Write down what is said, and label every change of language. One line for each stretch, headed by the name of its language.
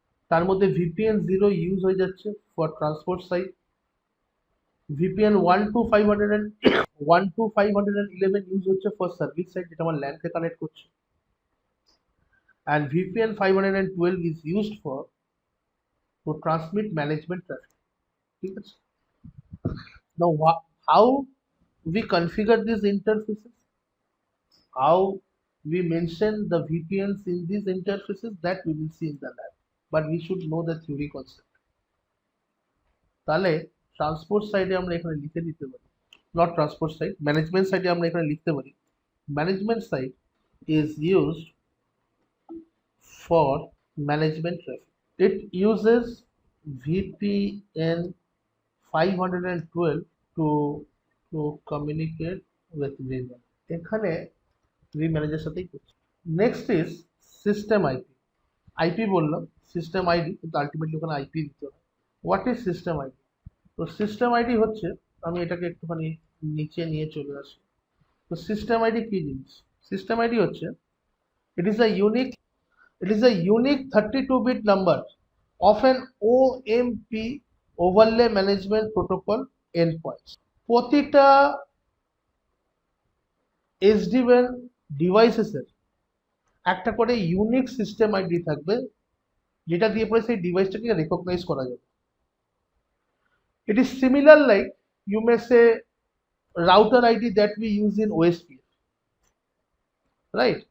Bangla: তার মধ্যে VPN 0 use হয়ে যাচ্ছে for transport side, VPN 1 to 511 use হচ্ছে ফর সার্ভিস সাইড, যেটা আমার ল্যান কে কানেক্ট করছে,
English: and VPN 512 is used for to transmit management traffic। ঠিক আছে, now how we configure these interfaces, how we mention the VPNs in these interfaces, that we will see in the lab, but we should know the theory concept।
Bangla: তাহলে transport সাইডে আমরা এখানে লিখে দিতে পারি, not transport side,
English: management side আমরা এখানে লিখতে পারি, management side is used for management traffic। It uses VPN 512 to communicate with vManager।
Bangla: এখানে vManager সাথেই করছি।
English: Next is system IP.
Bangla: IP বললাম, সিস্টেম আইডি, কিন্তু আলটিমেটলি ওখানে আইপি দিতে হবে।
English: What is system ID?
Bangla: তো সিস্টেম আইডি হচ্ছে, আমি এটাকে একটুখানি নিচে নিয়ে চলে আসি। তো সিস্টেম আইডি কি জিনিস? সিস্টেম আইডি হচ্ছে,
English: it is a unique 32-bit number of an OMP, overlay management protocol endpoints।
Bangla: প্রতিটা SDWAN ডিভাইসেসের একটা করে ইউনিক সিস্টেম আইডি থাকবে, যেটা দিয়ে পরে সেই ডিভাইসটাকে রেকগনাইজ করা যাবে।
English: It is similar like you may say router ID that we use in OSPF, right?